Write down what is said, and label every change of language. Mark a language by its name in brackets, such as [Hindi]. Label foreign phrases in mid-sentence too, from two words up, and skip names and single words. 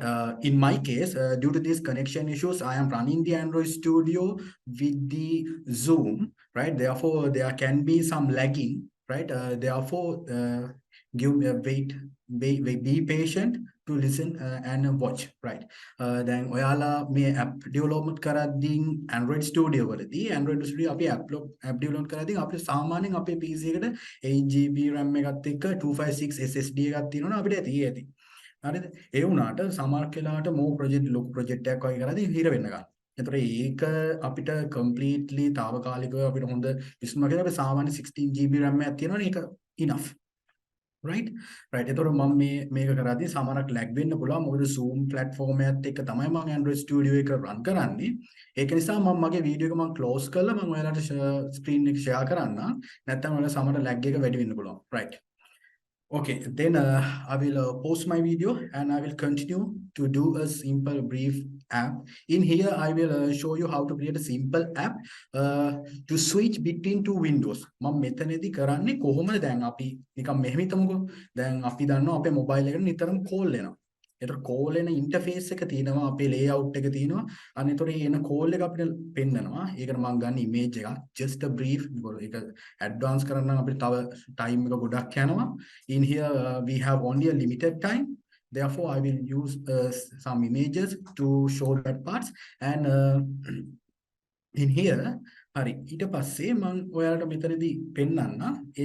[English] In my case, due to these connection issues, I am running the Android Studio with the Zoom. Right. Therefore, there can be some lagging. Right. Therefore, give me a wait, be patient to listen and watch. Right. Then [Sinhala] ඔයාලා මේ [English] app development [Sinhala] කරද්දී Android Studio වලදී Android Studio අපි [English] app development [Sinhala] කරද්දී අපිට සාමාන්‍යයෙන් අපේ PC එකට [English] 8 GB RAM [Sinhala] එකත් එක්ක 256 SSD එකක් තියෙනවනේ අපිට ඇති. හරිද? ඒ වුණාට සමහර වෙලාවට මෝ ප්‍රොජෙක්ට් ලොකු ප්‍රොජෙක්ට් එකක් වගේ කරද්දී හිර වෙන්න ගන්නවා. එතකොට ඒක අපිට කම්ප්ලීට්ලි తాවකාලිකව අපිට හොඳ විශ්ම කියලා අපි සාමාන්‍ය [English] 16 GB RAM [Sinhala] එකක් තියෙනවනේ ඒක enough. right එතකොට මම මේක කරද්දී සමහරක් lag වෙන්න පුළුවන් මොකද Zoom platform එකත් එක්ක තමයි මම Android Studio එක run කරන්නේ. ඒක නිසා මම මගේ වීඩියෝ එක මම close කරලා මම ඔයාලට screen එක share කරන්නම්. නැත්නම් ඔයාලා සමහර lag එක වැඩි වෙන්න පුළුවන්. right. [English] Okay, then I will pause my video and I will continue to do a simple brief app. In here, I will show you how to create a simple app to switch between two windows. [Sinhala] මම මෙතනදී කරන්නේ කොහොමද දැන් අපි නිකන් මෙහෙම හිතමුකෝ. දැන් අපි දන්නවා අපේ මොබයිල් එකට නිතරම කෝල් එනවා. ඒතර කෝල් එන ඉන්ටර්ෆේස් එක තියෙනවා අපේ ලේඅවුට් එක තියෙනවා. අන්න ඒතර එන කෝල් එක අපිට පෙන්නනවා. ඒකට මම ගන්න ඉමේජ් එකක් [English] just a brief [Sinhala] ඒක ඇඩ්වාන්ස් කරන්න අපිට තව ටයිම් එක ගොඩක් යනවා. [English] In here we have only a limited time. Therefore I will use some images to show that parts and in here [Sinhala] හරි ඊට පස්සේ මම ඔයාලට මෙතනදී පෙන්නන්න ඒක